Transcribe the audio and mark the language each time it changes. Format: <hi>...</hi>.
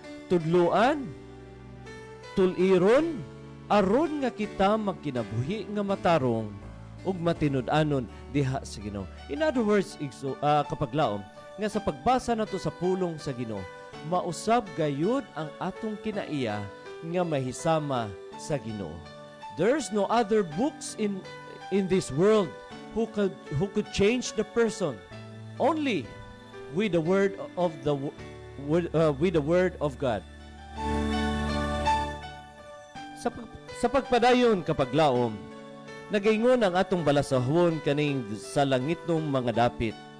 <ceb>tudluan, tuliron, aron nga kita magkinabuhi nga matarong ug matinud-anon diha sa Ginoo.</ceb> <en>In other words,</en> <ceb>kapaglaom, nga sa pagbasa nato sa pulong sa Ginoo, mausab gayud ang atong kinaiya nga mahisama sa Ginoo.</ceb> <en>There's no other books in this world who could change the person. Only with the word of God.</en> <ceb>Sa pagpadayon kapaglaom, nagaingon ang atong balasahon kaning sa langitnong mga dapit.</ceb>